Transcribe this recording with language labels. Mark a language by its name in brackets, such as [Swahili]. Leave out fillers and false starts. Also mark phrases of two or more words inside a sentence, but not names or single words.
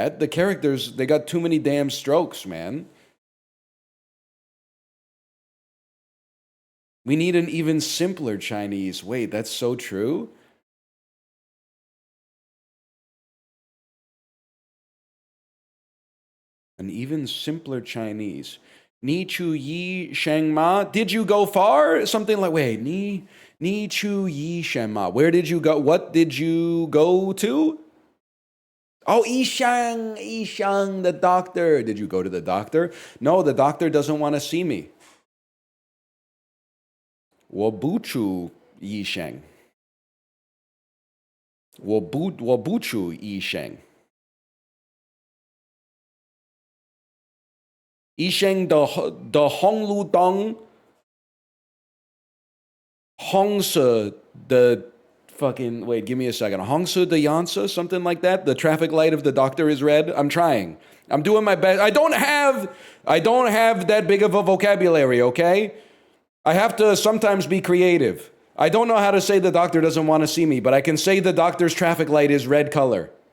[English] The characters, they got too many damn strokes, man. We need an even simpler Chinese. Wait, that's so true? An even simpler Chinese. [Chinese] 你去医生吗. [English] Did you go far? Something like, wait, [Chinese] 你去医生吗. [English] Where did you go? What did you go to? Oh, Yishang, the doctor. Did you go to the doctor? No, the doctor doesn't want to see me. [Chinese] 我不去医生。我不去医生。医生的红绿灯，红色的 [English] fucking, wait, give me a second. [Chinese] 红色的样子, [English] something like that. The traffic light of the doctor is red. I'm trying. I'm doing my best. I don't have that big of a vocabulary, okay? I have to sometimes be creative. I don't know how to say the doctor doesn't want to see me, but I can say the doctor's traffic light is red color.